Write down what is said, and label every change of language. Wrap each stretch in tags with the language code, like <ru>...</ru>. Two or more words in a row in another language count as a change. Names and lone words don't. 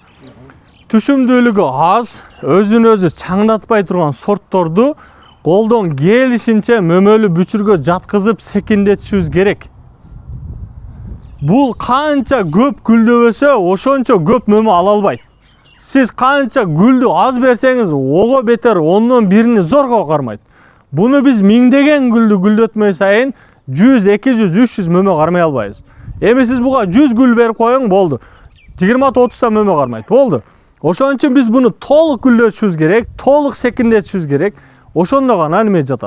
<ky>Түшүмдүүлүгү аз, өзүн өзү чаңдатпай турган сортторду колдон келишинче мөмөлүү бүчүргө жаткызып секиндетишибиз керек. Бул канча көп гүлдөбөсө, ошончо көп мөмө ала албайт. Сиз канча гүлдү аз берсеңиз ого бетер ондон бирини зорго кармайды. Буну биз миңдеген гүлдү гүлдөтмөй сайын 100, 200, 300 мөмө кармай албайбыз. Эми сиз буга 100 гүл берип коюң, болду. 20-30 та мөмө кармайт, болду. Ошон үчүн биз буну толук гүлдөтүшүбүз керек, толук секиндетишибиз керек. Ошондо гана неме жатат.</ky>